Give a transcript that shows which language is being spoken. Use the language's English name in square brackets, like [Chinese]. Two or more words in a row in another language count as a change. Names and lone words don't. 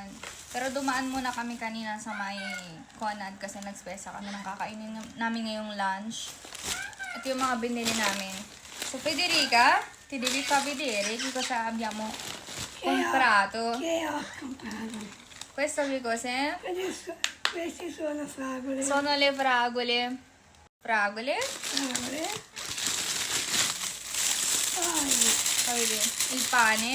[Filipino] Pero dumaan muna kami kanina sa may Conad kasi nagspesa kami ng kakainin namin ngayong lunch. Ito yung mga binili namin. So, [Italian] Federica, ti devi fa vedere che cosa abbiamo comprato. Che ho comprato? Questo che cos'è? Queste sono fragole. Sono le fragole. Fragole? Fragole. Poi il pane.